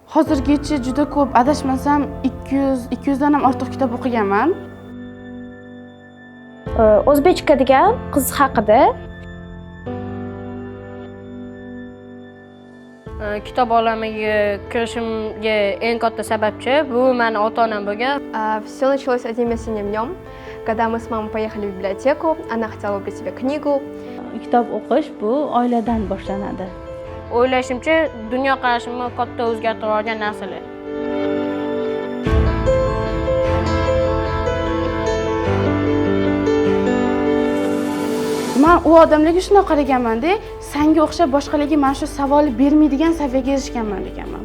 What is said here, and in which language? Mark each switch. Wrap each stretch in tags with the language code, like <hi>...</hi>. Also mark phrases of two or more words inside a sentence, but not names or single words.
<uz>Hozirgacha juda ko'p, adashmasam 200 dan ham ortiq kitob o'qiganman. O'zbekcha degan qiz haqida. Kitob olamiga kirishimga eng katta sababchi bu meni ota-onam bo'lgan.</uz> <ru>Все началось одним весенним днем, когда мы с мамой поехали в библиотеку. Она хотела купить себе книгу.</ru> <uz>Kitob o'qish bu oiladan boshlanadi. O'ylashimcha, dunyoqarashimni katta o'zgartirib olgan narsalar. Men u odamlarga shunday qaraganman-da, senga o'xshab boshqalarga mana shu savolni bermaydigan saviyaga erishganman deganman.</uz>